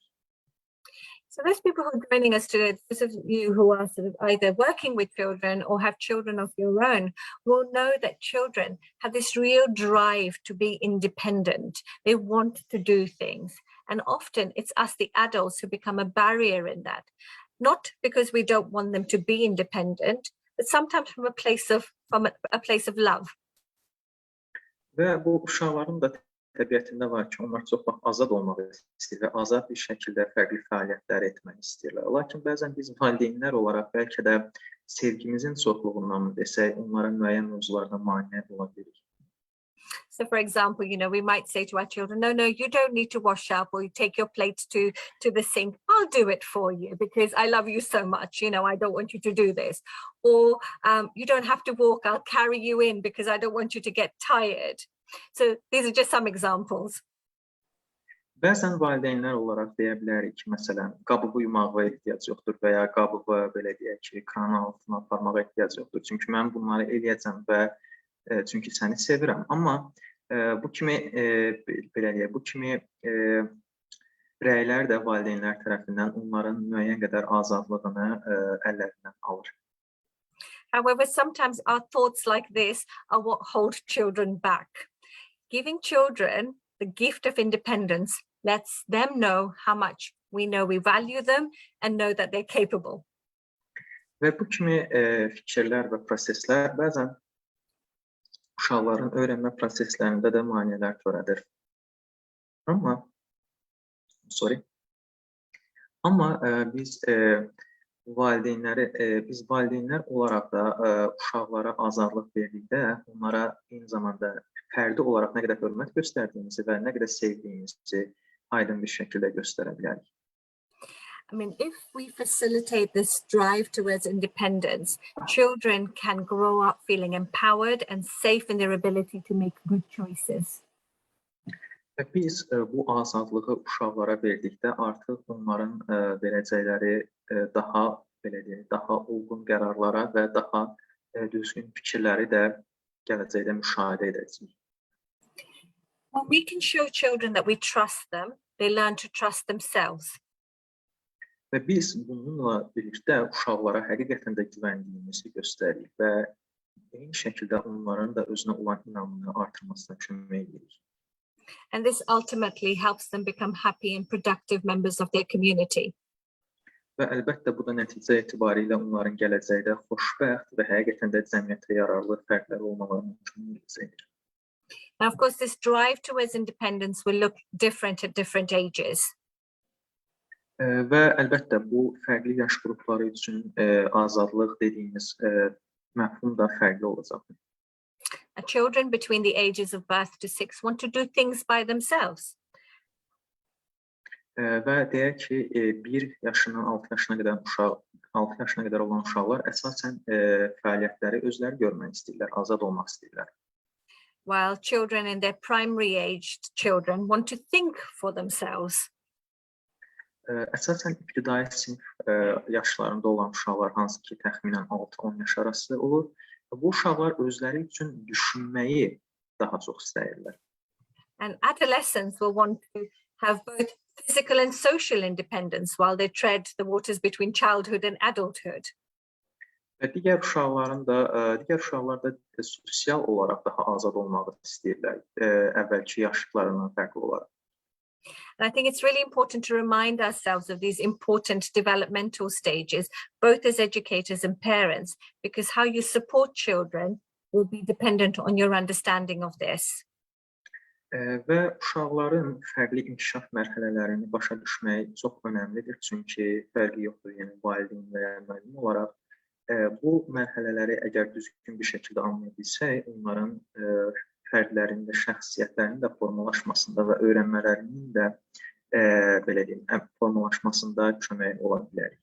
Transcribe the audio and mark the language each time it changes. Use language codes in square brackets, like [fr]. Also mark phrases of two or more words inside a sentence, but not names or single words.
[en] So those people who are joining us today, those of you who are sort of either working with children or have children of your own, will know that children have this real drive to be independent. They want to do things. And often it's us, the adults, who become a barrier in that. Not because we don't want them to be independent, but sometimes from a place of love. [az] Və bu uşaqların da təbiətində var ki, onlar çox vaxt azad olmaq istəyir və azad bir şəkildə fərqli fəaliyyətlər etmək istəyirlər. Lakin bəzən biz valideynlər olaraq bəlkə də sevgimizin çoxluğundan mı desək, onlara müəyyən mövzularda maneə ola bilirik. [en] So, for example, we might say to our children, no, you don't need to wash up, or you take your plates to the sink. I'll do it for you because I love you so much. I don't want you to do this. Or you don't have to walk. I'll carry you in because I don't want you to get tired. So these are just some examples. [az] Bəzən valideynlər olaraq deyə bilərik ki, məsələn, qabığı yumağa ehtiyac yoxdur və ya qabığı belə deyək ki, kranın altına aparmağa ehtiyac yoxdur. Çünki mən bunları eləyəcəm və çünki səni sevirəm. Amma bu kimi belə deyək, bu kimi rəylər də valideynlər tərəfindən onların müəyyən qədər azadlığını əllərindən alır. [en] However, sometimes our thoughts like this are what hold children back. Giving children the gift of independence lets them know how much we value them and know that they're capable. [az] Və bu kimi fikirlər və proseslər bəzən uşaqların öyrənmə proseslərində də maneələr törədir. Amma biz valideynlər olaraq da uşaqlara azadlıq verdikdə onlara eyni zamanda fərdi olaraq nə qədər hörmət göstərdiyimizi və nə qədər sevdiyimizi aydın bir şəkildə göstərə bilərik. [en] I mean, if we facilitate this drive towards independence, children can grow up feeling empowered and safe in their ability to make good choices. [az] Və biz bu azadlığı uşaqlara verdikdə artıq onların verəcəkləri daha uyğun qərarlara və daha düzgün fikirləri də gələcəkdə müşahidə edəcəyik. [en] When we can show children that we trust them, they learn to trust themselves. [az] Və biz bununla birlikdə uşaqlara həqiqətən də güvəndiyimizi göstəririk və eyni şəkildə onların da özünə olan inamını artırmasına kömək edirik. [en] And this ultimately helps them become happy and productive members of their community. [az] Və əlbəttə bu da nəticə etibarilə onların gələcəkdə xoşbəxt və həqiqətən də cəmiyyətə yararlı fərdlər olmalarına kömək edəcəkdir. [en] Now, of course, this drive towards independence will look different at different ages. [az] Və əlbəttə bu fərqli yaş qrupları üçün azadlıq dediyimiz məfhum da fərqli olacaqdır. [en] Children between the ages of birth to 6 want to do things by themselves. [az] Və deyək ki, 1 yaşından 6 yaşına qədər olan uşaqlar əsasən fəaliyyətləri özləri görmək istəyirlər, azad olmaq istəyirlər. [en] While children in their primary aged children want to think for themselves. [az] Əsasən ibtidai sinif yaşlarında olan uşaqlar, hansı ki təxminən 6-10 yaş arası olur, bu uşaqlar özləri üçün düşünməyi daha çox istəyirlər. [en] And adolescents will want to have both physical and social independence while they tread the waters between childhood and adulthood. [az] Və digər uşaqlar da sosial olaraq daha azad olmağı istəyirlər, əvvəlki yaşlarından fərqli olaraq. [en] And I think it's really important to remind ourselves of these important developmental stages, both as educators and parents, because how you support children will be dependent on your understanding of this. [az] Və uşaqların fərqli inkişaf mərhələlərini başa düşmək çox önəmlidir, çünki fərqi yoxdur, yəni valideyn və ya müəllim olaraq bu mərhələləri əgər düzgün bir şəkildə anlaya bilsək, onların fərdlərin də şəxsiyyətlərinin də formalaşmasında və öyrənmələrinin də belə deyim, formalaşmasında kömək ola bilərik.